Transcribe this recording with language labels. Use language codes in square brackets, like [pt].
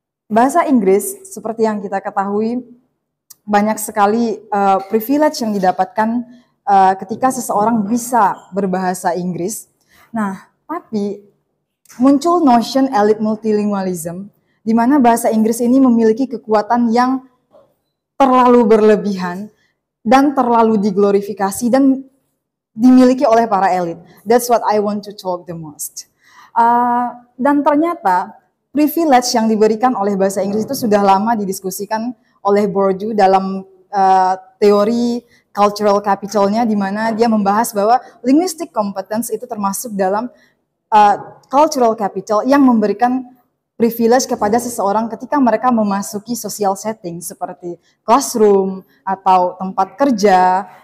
[id] Bahasa Inggris, seperti yang kita ketahui, banyak sekali privilege yang didapatkan ketika seseorang bisa berbahasa Inggris. Nah, tapi muncul [en] notion elite multilingualism, [id] di mana bahasa Inggris ini memiliki kekuatan yang terlalu berlebihan dan terlalu diglorifikasi dan dimiliki oleh para elit. [en] That's what I want to talk the most. [id] Dan ternyata privilege yang diberikan oleh bahasa Inggris itu sudah lama didiskusikan oleh Bourdieu dalam teori cultural capitalnya, di mana dia membahas bahwa linguistic competence itu termasuk dalam cultural capital yang memberikan privilege kepada seseorang ketika mereka memasuki [en] social setting [id] seperti classroom atau tempat kerja.